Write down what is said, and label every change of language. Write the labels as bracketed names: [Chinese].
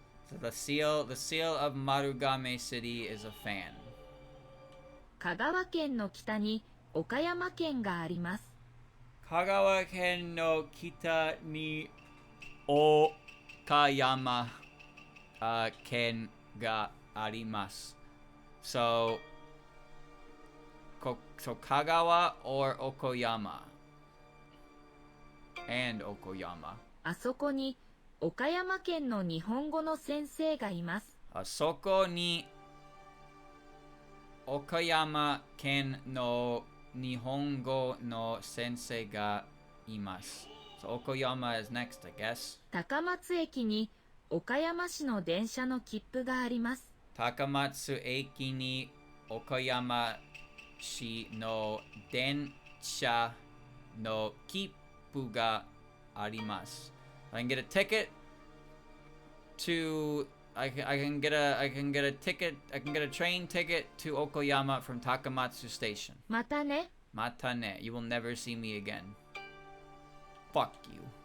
[English] So the seal of Marugame City is a fan. [Japanese] 香川県の北に岡山県があります。香川県の北に岡山県があります。 [English] So, Kagawa or Okoyama? And Okoyama. [Japanese] あそこに岡山県の日本語の先生がいます。あそこに岡山県の日本語の先生がいます。 [English] So Okoyama is next, I guess. [Japanese] 高松駅に岡山市の電車の切符があります。高松駅に岡山市の電車の切符があります。 [English] I can get a ticket to I can get a ticket. I can get a train ticket to Okoyama from Takamatsu Station. [Japanese] またね。 [English] Matane, you will never see me again. Fuck you.